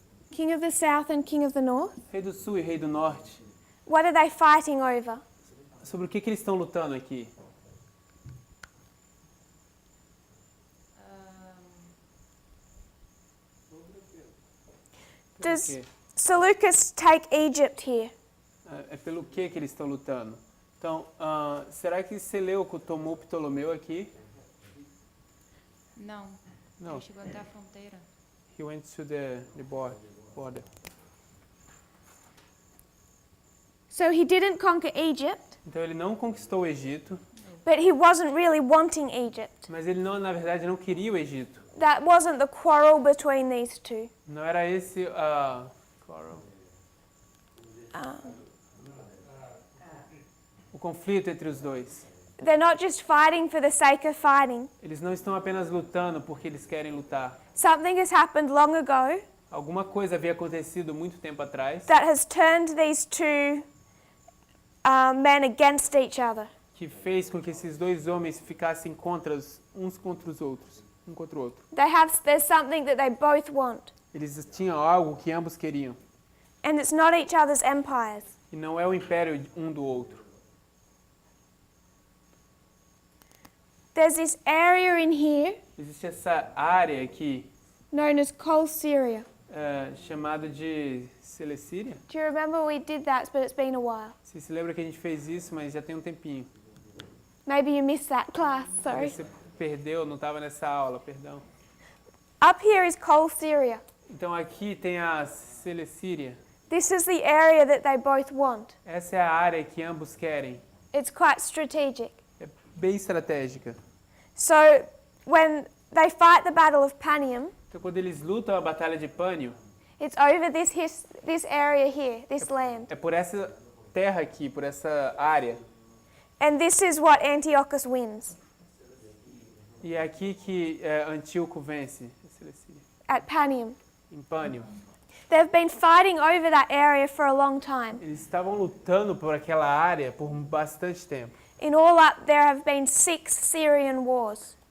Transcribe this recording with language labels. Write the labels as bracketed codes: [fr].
[en] king of the south and king of the north, [pt] rei do sul e rei do norte, [en] what are they fighting over? [pt] sobre o que eles estão lutando aqui? [en] Does [pt] Pelo quê? [en] Seleucus take Egypt here? [pt] É pelo que eles estão lutando? Então, será que Seleuco tomou Ptolomeu aqui? Não. Não. Ele chegou até a fronteira. [en] He went to the border. So he didn't conquer Egypt, [pt] Então ele não conquistou o Egito, [en] but he wasn't really wanting Egypt. [pt] mas ele não, na verdade, não queria o Egito. [en] That wasn't the quarrel between these two. [pt] Não era esse quarrel. O conflito entre os dois. [en] They're not just fighting for the sake of fighting. [pt] Eles não estão apenas lutando porque eles querem lutar. [en] Something has happened long ago [pt] Alguma coisa havia acontecido muito tempo atrás [en] that has turned these two men against each other. [pt] que fez com que esses dois homens ficassem uns contra os outros, um contra o outro. [en] There's something that they both want, [pt] Eles tinham algo que ambos queriam, [en] and it's not each other's empires. [pt] e não é o império um do outro. [en] There's this area in here [pt] Existe essa área aqui [en] known as Col Syria. [pt] chamada de Celecíria. [en] Do you remember we did that, but it's been a while? [pt] Você se lembra que a gente fez isso, mas já tem um tempinho. [en] Maybe you missed that class, sorry. [pt] Talvez você perdeu, não estava nessa aula, perdão. [en] Up here is Col Syria. [pt] Então aqui tem a Celecíria. [en] This is the area that they both want. [pt] Essa é a área que ambos querem. [en] It's quite strategic. [pt] É bem estratégica. [en] So when they fight the Battle of Panium, [pt] Então quando eles lutam a batalha de Pânio, [en] it's over this area here, this land. [pt] é por essa terra aqui, por essa área. [en] And this is what Antiochus wins [pt] E é aqui que Antíoco vence, [en] at Panium. [pt] em Pânio. [en] They've been fighting over that area for a long time. [pt] Eles estavam lutando por aquela área por bastante tempo. [en] In all up, there have been 6 Syrian wars.